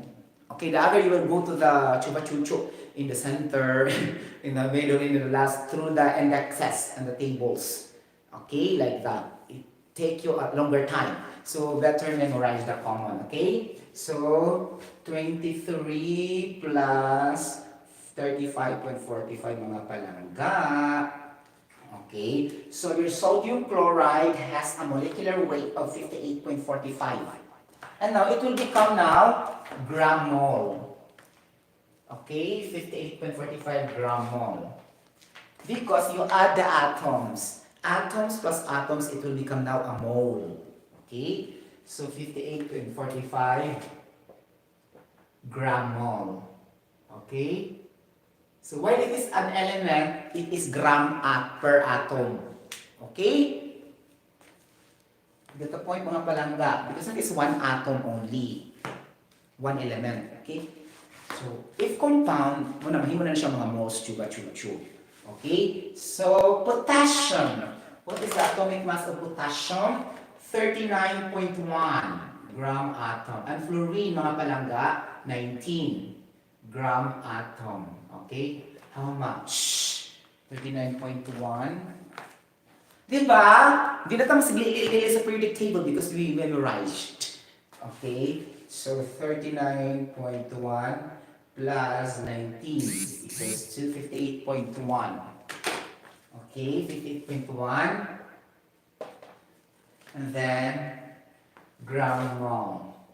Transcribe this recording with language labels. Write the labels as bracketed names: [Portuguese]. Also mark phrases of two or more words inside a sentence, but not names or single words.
[English] Okay, the other you will go to the chupa chuchu in the center, in the middle, in the last, through the indexes and the tables. Okay, like that. It take you a longer time. So better memorize the common, okay? So 23 plus 35.45 [Cebuano] mga palangga. [English] Okay, so your sodium chloride has a molecular weight of 58.45. And now it will become now gram mole. Okay, 58.45 gram mole. Because you add the atoms. Atoms plus atoms, it will become now a mole. Okay, so 58.45 gram mole. Okay, so while it is an element, it is gram per atom. Okay, get the point [Cebuano] mga palangga, [English] because it is one atom only, one element. Okay, so if compound, [Cebuano] mahimo na siya mga moles, chuba-chuba-chub. [English] Okay, so potassium. What is the atomic mass of potassium? 39.1 gram atom. And fluorine, [Cebuano] mga palangga, [English] 19 gram atom. Okay, how much? 39.1. [Filipino] Diba? Di na tayo masigli sa [English] periodic table because we memorized. Okay, so 39.1 plus 19 equals to 58.1. Okay, 58.1. And then gram mole.